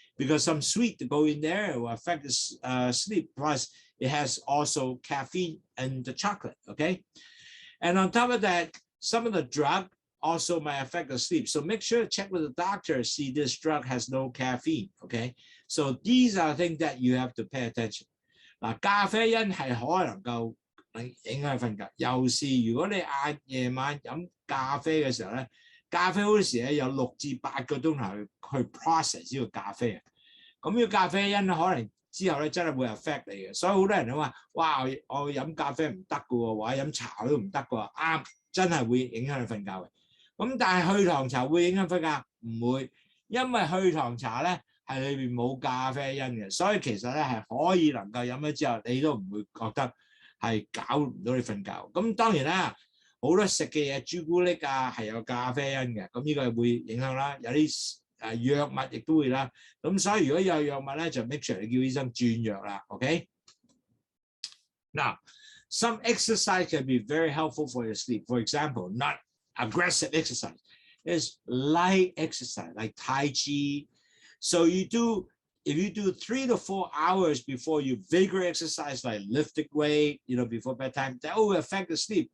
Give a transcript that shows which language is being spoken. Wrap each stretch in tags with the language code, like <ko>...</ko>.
<en>Because some sweet to go in there will affect the sleep. Plus, it has also caffeine in the chocolate, okay? And on top of that, some of the drug also might affect the sleep. So make sure to check with the doctor, see this drug has no caffeine, okay? So these are things that you have to pay attention.</en> <yue>嗱，咖啡因係可能夠影響瞓覺，尤是如果你夜晚飲咖啡嘅時候咧，咖啡好多時咧有6至8個鐘頭去 process 呢個咖啡啊。咁呢個咖啡因可能之後咧真係會 affect 你嘅，所以好多人都話：哇，我飲咖啡唔得嘅喎，或者飲茶都唔得嘅喎，啱，真係會影響你瞓覺嘅。咁但係去糖茶會影響瞓覺？唔會，因為去糖茶咧係裏邊冇咖啡因嘅，所以其實咧係可以能夠飲咗之後，你都唔會覺得係搞唔到你瞓覺。咁當然啦，好多食嘅嘢，朱古力啊係有咖啡因嘅，咁呢個會影響啦。有啲藥物亦都會啦。咁所以如果有藥物咧，就</yue> <en>make sure</en> <yue>你叫醫生轉藥啦。 OK。</yue> <en>Now, some exercise can be very helpful for your sleep. For example, not aggressive exercise. There's light exercise like Tai Chi. So if you do 3 to 4 hours before you vigorous exercise like lifting weight, before bedtime, that will affect the sleep.</en>